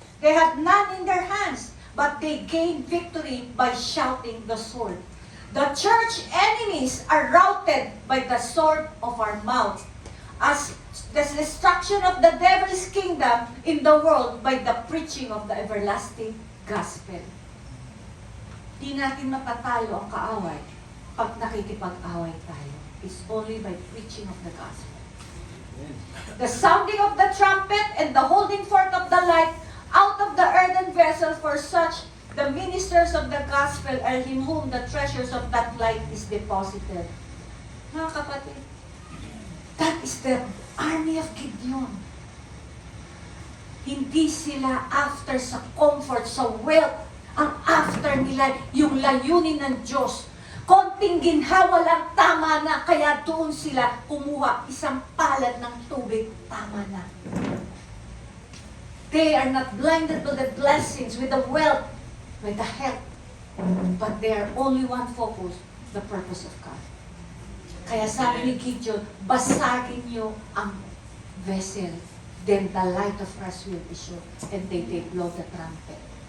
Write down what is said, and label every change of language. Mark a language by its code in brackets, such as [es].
[en] They had none in their hands, but they gained victory by shouting the sword. The church enemies are routed by the sword of our mouth, as the destruction of the devil's kingdom in the world by the preaching of the everlasting gospel. [tl] Di natin mapatalo ang kaaway pag nakikipag-away tayo. [en] It's only by preaching of the gospel. The sounding of the trumpet and the holding forth of the light out of the earthen vessel, for such the ministers of the gospel are in whom the treasures of that light is deposited. [tl] Mga kapatid, [en] that is the army of Gideon. [tl] Hindi sila after sa comfort, sa wealth. Ang after nila, yung layunin ng Diyos. Konting ginhawa lang, tama na. Kaya doon sila kumuha isang palad ng tubig, tama na. [en] They are not blinded by the blessings, with the wealth, with the health. But they are only one focus, the purpose of God. [tl] Kaya sabi ni Gideon, basagin niyo ang vessel. [en] Then the light of Christ will be shown. And they blow the trumpet.